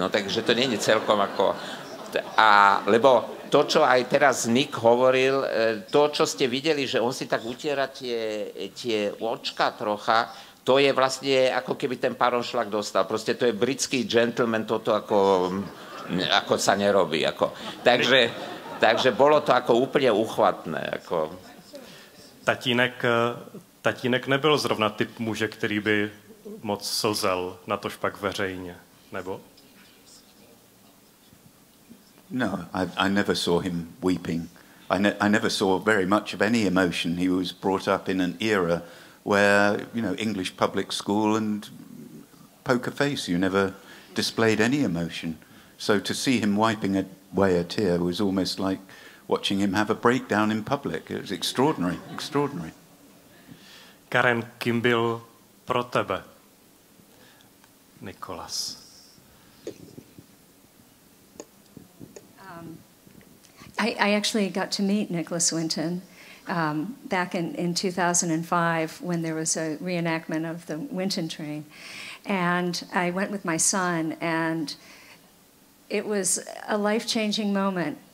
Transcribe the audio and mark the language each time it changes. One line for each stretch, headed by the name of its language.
Slovak: No takže to nie je celkom ako... lebo to, čo aj teraz Nick hovoril, to, čo ste videli, že on si tak utiera tie očka trocha, to je vlastne ako keby ten paronšlak dostal. Proste to je britský gentleman, toto ako sa nerobí. Takže bolo to ako úplne uchvatné.
Czech: Tatínek tatínek nebyl zrovna typ muže, který by moc slzel, natož pak veřejně, nebo?
English: No, I never saw him weeping. I never saw very much of any emotion. He was brought up in an era where, you know, English public school and poker face, you never displayed any emotion. So to see him wiping away a tear was almost like watching him have a breakdown in public. It was extraordinary, extraordinary.
Czech: Karen, kým byl pro tebe Nicholas?
English: I actually got to meet Nicholas Winton back in 2005 when there was a reenactment of the Winton train. And I went with my son, and it was a life-changing moment.